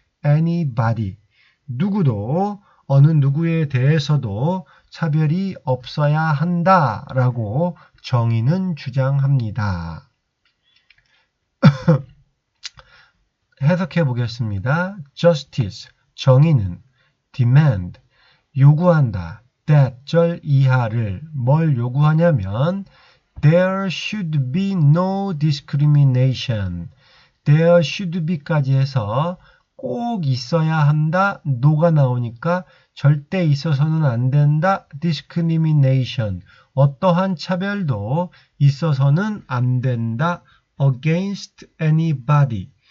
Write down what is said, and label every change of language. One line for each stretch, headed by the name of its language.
Korean: anybody 누구도 어느 누구에 대해서도 차별이 없어야 한다라고 정의는 주장합니다. 해석해 보겠습니다. Justice, 정의는 demand, 요구한다.
English: that,
Korean: 절 이하를 뭘 요구하냐면
English: There should be no discrimination. There should be
Korean: 까지 해서 꼭 있어야 한다. no가 나오니까 절대 있어서는 안 된다. discrimination. 어떠한 차별도 있어서는 안 된다.
English: against anybody.